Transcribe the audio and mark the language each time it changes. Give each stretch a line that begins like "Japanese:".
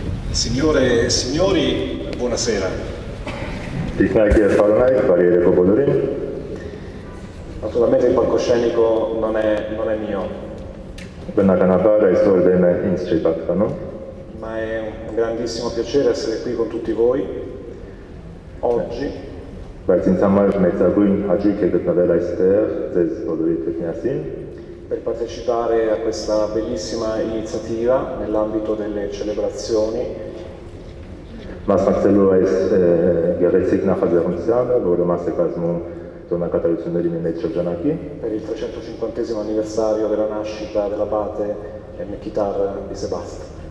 Italian: Signore e signori, buonasera. Tecniche e Fahrenheit, barriere Popolorin. Naturalmente il palcoscenico non è mio,
Armenian: Բնականաբար այսօր դեմը ինձ չի պատկանում,
Italian: ma è un grandissimo piacere essere qui con tutti voi oggi
Armenian: բայց ինձ համար մեծագույն հաճույք է գտնվել այստեղ ձեզ բոլորիդ հետ միասին,
Italian: per partecipare a questa bellissima iniziativa nell'ambito delle celebrazioni
Armenian: մասնակցելու այս գեղեցիկ նախաձեռնությանը, որը մաս է կազմում տոնակատարությունների մի մեծ շրջանակի,
Italian: per il 350° anniversario della nascita dell'abate Mekhitar di Sebast.